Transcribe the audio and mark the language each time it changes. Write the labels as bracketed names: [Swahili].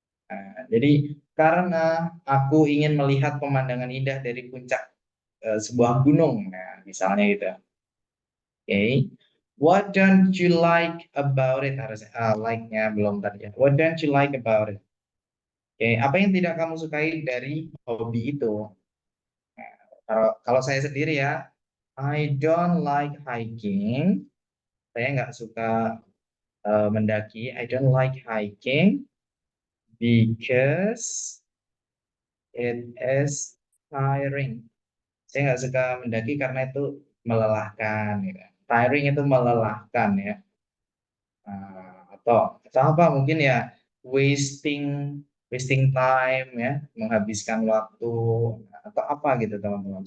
[Indonesian] Nah, jadi karena aku ingin melihat pemandangan indah dari puncak sebuah gunung, nah, misalnya gitu. [English] Okay. What don't you like about it? [Indonesian] Harus like-nya belum tadi ya. [English] What don't you like about it? [Indonesian] Oke, apa yang tidak kamu sukai dari hobi itu? Nah, kalau saya sendiri ya, [English] I don't like hiking. [Indonesian] Saya nggak suka mendaki. [English] I don't like hiking because it is tiring. [Indonesian] Saya nggak suka mendaki karena itu melelahkan. Ya. Tiring itu melelahkan ya. Atau apa mungkin ya [English] wasting time [Indonesian] ya, menghabiskan waktu atau apa gitu teman-teman.